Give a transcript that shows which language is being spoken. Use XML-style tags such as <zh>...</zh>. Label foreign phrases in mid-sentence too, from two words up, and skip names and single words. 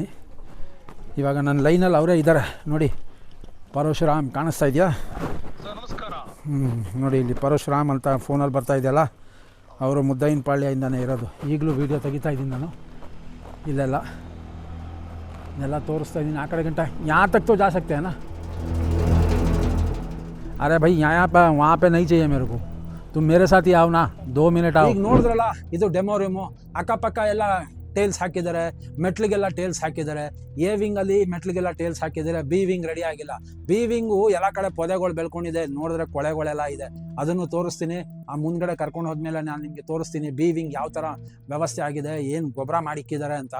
<kn>ಇವಾಗ ನನ್ನ ಲೈನಲ್ಲಿ ಅವರೇ ಇದ್ದಾರೆ ನೋಡಿ. ಪರಶುರಾಮ್ ಕಾಣಿಸ್ತಾ ಇದೆಯಾ? ನೋಡಿ ಇಲ್ಲಿ ಪರಶುರಾಮ್ ಅಂತ ಫೋನಲ್ಲಿ ಬರ್ತಾ ಇದೆಯಲ್ಲ, ಅವರು ಮುದ್ದೈನ ಪಾಳ್ಯದಿಂದನೇ ಇರೋದು. ಈಗಲೂ ವೀಡಿಯೋ ತೆಗಿತಾ ಇದ್ದೀನಿ ನಾನು. ಇಲ್ಲೆಲ್ಲ ತೋರಿಸ್ತಾ ಇದ್ದೀನಿ. ಆ ಕಡೆ ಗಂಟ</kn> <hi>यहाँ तक तो जा सकते हैं ना? अरे भाई यहाँ पे वहाँ पे नहीं चाहिए मेरे को, तुम मेरे साथ ही आओ ना, 2 मिनट आओ.</hi> <kn>ಈಗ ನೋಡಿದ್ರಲ್ಲ, ಇದು ಡೆಮೋ ರೂಮು. ಅಕ್ಕಪಕ್ಕ ಎಲ್ಲ ಟೇಲ್ಸ್ ಹಾಕಿದ್ದಾರೆ, ಮೆಟ್ಲಿಗೆಲ್ಲ ಟೇಲ್ಸ್ ಹಾಕಿದ್ದಾರೆ. ಎ ವಿಂಗಲ್ಲಿ ಮೆಟ್ಲಿಗೆಲ್ಲ ಟೇಲ್ಸ್ ಹಾಕಿದ್ದಾರೆ. ಬಿ ವಿಂಗ್ ರೆಡಿ ಆಗಿಲ್ಲ. ಬಿ ವಿಂಗು ಎಲ್ಲ ಕಡೆ ಪೊದೆಗಳು ಬೆಳ್ಕೊಂಡಿದೆ. ನೋಡಿದ್ರೆ ಕೊಳೆಗಳೆಲ್ಲ ಇದೆ. ಅದನ್ನು ತೋರಿಸ್ತೀನಿ. ಆ ಮುಂದ್ಗಡೆ ಕರ್ಕೊಂಡು ಹೋದ್ಮೇಲೆ ನಾನು ನಿಮಗೆ ತೋರಿಸ್ತೀನಿ ಬಿ ವಿಂಗ್ ಯಾವ ಥರ ವ್ಯವಸ್ಥೆ ಆಗಿದೆ, ಏನು ಗೊಬ್ಬರ ಮಾಡಿಕ್ಕಿದ್ದಾರೆ ಅಂತ.</kn>